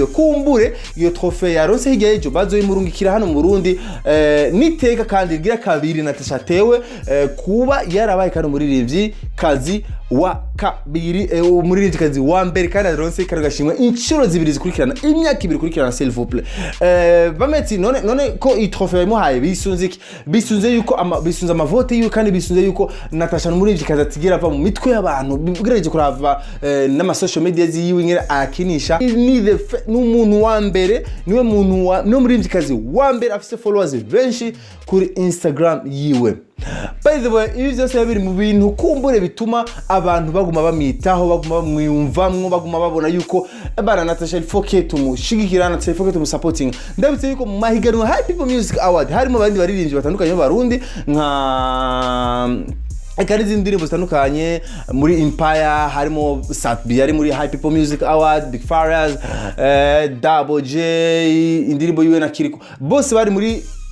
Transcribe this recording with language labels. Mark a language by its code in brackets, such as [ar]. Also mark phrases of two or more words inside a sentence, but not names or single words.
[rn] Kumbure iyo trophée yaronse hirya y'ejo bazoyimurungikira hano mu Burundi, niteka kandi gira kabiri Natacha tewe kuba yarabaye kandi umuririmbyi kazi wa kabiri, umuririmbyi kazi wa mbere kandi aronse karagashimwe inshuro zibiri zikurikirana, imyaka ibiri kurikirana, [fr] s'il vous plaît. [rn] Bameti none ko i trophée yamuhaye bisunze yuko bisunze amavote yiwe kandi bisunze yuko Natacha n'umuririmbyi kazi atigira ava mu mitwe y'abantu, bigerageje kurava n'ama [en] social media [rn] yiwe ngere akinisha n'umuntu wa mbere, niwe muntu no muririmbyi kazi wa mbere afise followers benshi kuri Instagram yiwe. [en] By the way, [rn] ibi byose biri mu bintu kumbure bituma abantu baguma bamwitaho, baguma bamwiyumvamwo, baguma babona yuko abana Natacha [fr] il faut que [rn] tumushigikirana, [fr] il faut que [rn] tumusupporting. Ndabitse yuko mu mahiganwa High People Music Award harimo abandi baririmbyi batandukanye b'Abarundi nka akarizi indirimbo zitandukanye muri Empire, harimo Satbi ari muri High People Music Award, Big Faraz, Double J indirimbo yiwe na Kiriko, bose bari muri